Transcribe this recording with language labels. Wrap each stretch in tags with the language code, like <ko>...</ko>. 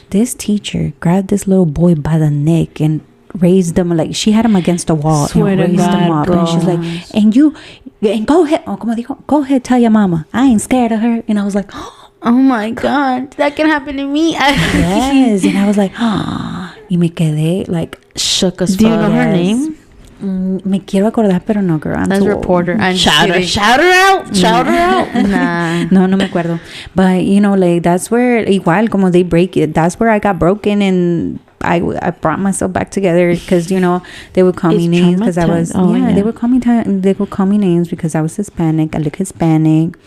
<en>This teacher grabbed this little boy by the neck and raised him, like she had him against the wall and raised him up, and she's like, and go ahead, como dijo, go ahead, tell your mama I ain't scared of her. And I was like, oh my God, that can happen to me. Yes. And I was like, y me quedé like shook as fuck. Do you know her name?</en> <es>Me quiero acordar, pero no, girl.</es> <en>That's reporter. Shout her out. Nah. No me acuerdo. But, like, that's where, igual, como they break it, that's where I got broken and I brought myself back together because they would call me names because I was they would call me names because I was Hispanic. I look Hispanic.</en>